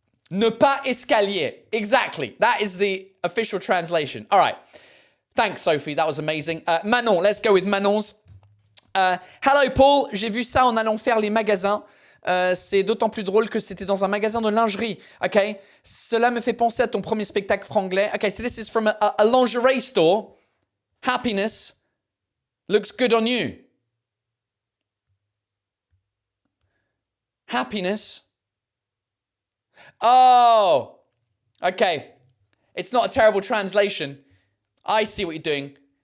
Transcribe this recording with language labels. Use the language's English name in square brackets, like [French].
[French] Ne pas escalier. [English] Exactly. That is the official translation. All right. Thanks, Sophie. That was amazing. Manon, let's go with Manon's. Hello, Paul. [French] J'ai vu ça en allant faire les magasins. C'est d'autant plus drôle que c'était dans un magasin de lingerie. Okay? Cela me fait penser à ton premier spectacle franglais. [English] Okay, so this is from a lingerie store. Happiness looks good on you. Happiness. Oh, okay. It's not a terrible translation. I see what you're doing.